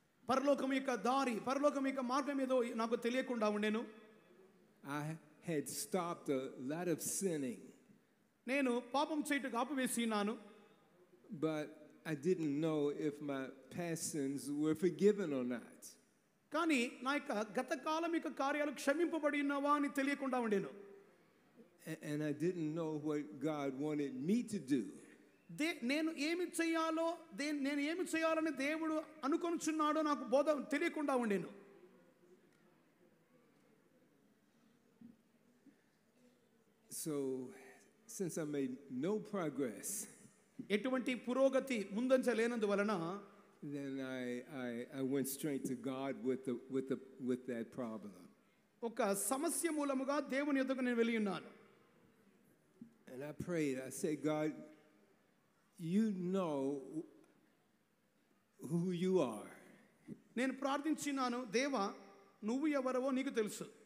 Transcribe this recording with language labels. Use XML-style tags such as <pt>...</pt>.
<te>పరలోకం యొక్క దారి, పరలోకం యొక్క మార్గం ఏదో నాకు తెలియకుండా ఉండేను.</te> <en>I had stopped a lot of sinning.</en> <te>నేను పాపం చేయుటకు ఆపివేసి ఉన్నాను.</te> <en>But I didn't know if my past sins were forgiven or not.</en> <te>కానీ నా యొక్క గత కాలం యొక్క కార్యాలు క్షమింపబడి ఉన్నావా అని తెలియకుండా ఉండేను.</te> <en>And I didn't know what God wanted me to do.</en> <te>నేను ఏమి చేయాలో, నేను ఏమి చేయాలని దేవుడు అనుకొనుచున్నాడో నాకు బోధ తెలియకుండా ఉండేను.</te> <en>So since I made no progress,</en> <te>ఎటువంటి పురోగతి ముందంజ లేనందువలన</te> <en>then I went straight to God with that problem.</en> <te>ఒక సమస్య మూలముగా దేవుని యొద్దకు నేను వెళ్ళి ఉన్నాను.</te> <en>And I prayed. I said, God, you know who you are.</en> <te>నేను ప్రార్థించినాను, దేవా నువ్వు ఎవరవో నీకు తెలుసు.</te>